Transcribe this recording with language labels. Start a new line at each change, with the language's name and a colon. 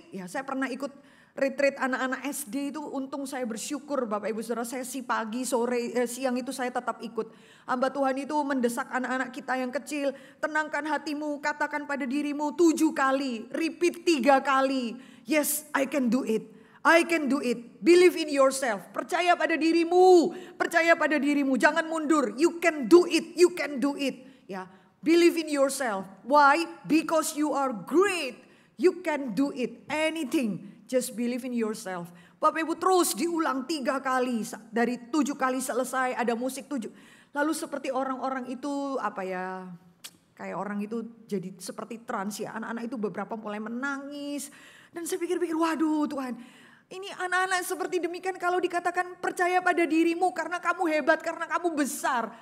Indonesian: Ya, saya pernah ikut retreat anak-anak SD itu, untung saya bersyukur Bapak Ibu Saudara, sesi pagi, sore, siang itu saya tetap ikut. Hamba Tuhan itu mendesak anak-anak kita yang kecil, tenangkan hatimu, katakan pada dirimu 7 kali, repeat 3 kali.
English: Yes, I can do it. I can do it. Believe in yourself.
Indonesian: Percaya pada dirimu, percaya pada dirimu, jangan mundur.
English: You can do it, you can do it. Ya, believe in yourself. Why? Because you are great. You can do it, anything. Just believe in yourself.
Indonesian: Bapak Ibu terus diulang 3 kali. Dari 7 kali selesai ada musik 7. Lalu seperti orang-orang itu apa ya. Kayak orang itu jadi seperti trans ya. Anak-anak itu beberapa mulai menangis. Dan saya pikir-pikir waduh Tuhan. Ini anak-anak seperti demikian kalau dikatakan percaya pada dirimu karena kamu hebat, karena kamu besar.